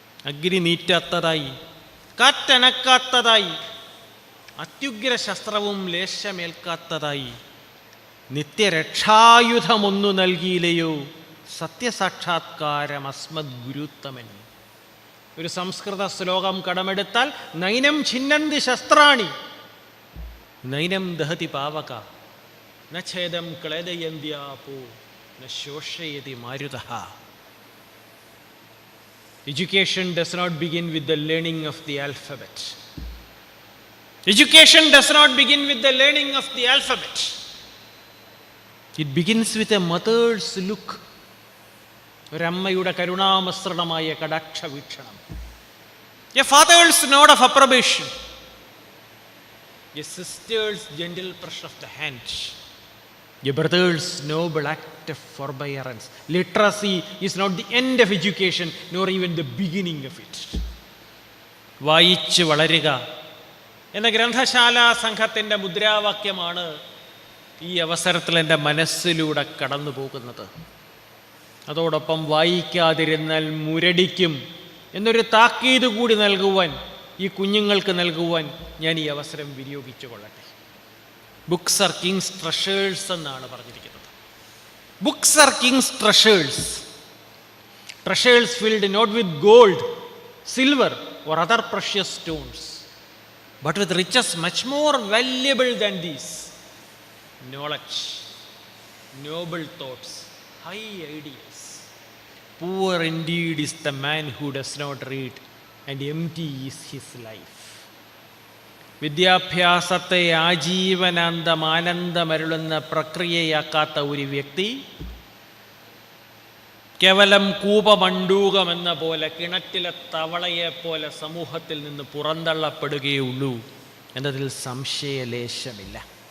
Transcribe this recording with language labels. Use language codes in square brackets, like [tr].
[ml] അഗ്നി നീറ്റാത്തതായി, കാറ്റനക്കാത്തതായി, അത്യുഗ്ര ശസ്ത്രവും ലേശമേൽക്കാത്തതായി നിത്യരക്ഷായുധമൊന്നു നൽകിയില്ലയോ സത്യസാക്ഷാത്കാരം അസ്മദ് ഗുരുത്തമൻ. ഒരു സംസ്കൃത ശ്ലോകം കടമെടുത്താൽ [sa] നൈനം ഛിന്നന്തി ശസ്ത്രാണി നൈനം ദഹതി പാവക ന ഛേദം ക്ലേദയന്ത്യാപോ ന ശോഷയതി മാരുതഃ. [en] Education does not begin with the learning of the alphabet. Education does not begin with the learning of the alphabet. It begins with a mother's look. [ml] ഒരമ്മയുടെ കരുണാമസൃണമായ കടാക്ഷ വീക്ഷണം. [en] A father's nod of approbation. A sister's gentle pressure of the hand. A brother's noble act of forbearance. Literacy is not the end of education, nor even the beginning of it. [ml] വായിച്ച് വളരുക എന്ന ഗ്രന്ഥശാല സംഘത്തിൻ്റെ മുദ്രാവാക്യമാണ് ഈ അവസരത്തിൽ എൻ്റെ മനസ്സിലൂടെ കടന്നു പോകുന്നത്. അതോടൊപ്പം വായിക്കാതിരുന്നാൽ മുരടിക്കും എന്നൊരു താക്കീത് കൂടി നൽകുവാൻ, ഈ കുഞ്ഞുങ്ങൾക്ക് നൽകുവാൻ ഞാൻ ഈ അവസരം വിനിയോഗിച്ചു കൊള്ളട്ടെ. [en] books are kings treasures [ml] എന്നാണ് പറഞ്ഞിരിക്കുന്നത്. [en] Books are kings treasures. Treasures filled not with gold, silver or other precious stones, but with riches much more valuable than these: knowledge, noble thoughts, high ideas, poor indeed is the man who does not read, and empty is his life. [ml] വിദ്യാഭ്യാസത്തെ ആജീവനാന്തം ആനന്ദമരുളുന്ന പ്രക്രിയയാക്കാത്ത ഒരു വ്യക്തി കേവലം കൂപമണ്ടൂകമെന്ന പോലെ, കിണറ്റിലെ തവളയെപ്പോലെ സമൂഹത്തിൽ നിന്ന് പുറന്തള്ളപ്പെടുകയുള്ളൂ എന്നതിൽ സംശയലേശമില്ല.